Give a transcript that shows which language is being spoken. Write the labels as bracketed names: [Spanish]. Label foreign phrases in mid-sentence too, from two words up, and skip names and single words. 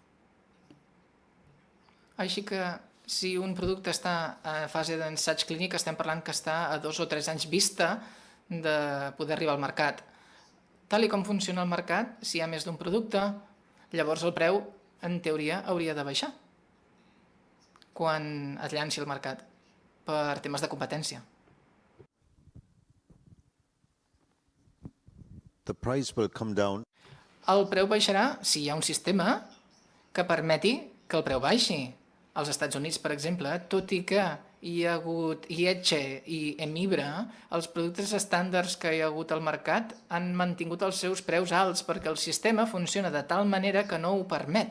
[Catalan] Així que si un producte està en fase d'ensaig clínic, estem parlant que està a 2 o 3 anys vista de poder arribar al mercat. Tal com funciona el mercat, si hi ha més d'un producte, llavors el preu, en teoria, hauria de baixar quan es llanci al mercat per temes de competència. [English] The price will come down. [Catalan] El preu baixarà si hi ha un sistema que permeti que el preu baixi. Als Estats Units, per exemple, tot i que hi ha hagut IECHE i Hemlibra, els productes estàndards que hi ha hagut al mercat han mantingut els seus preus alts perquè el sistema funciona de tal manera que no ho permet.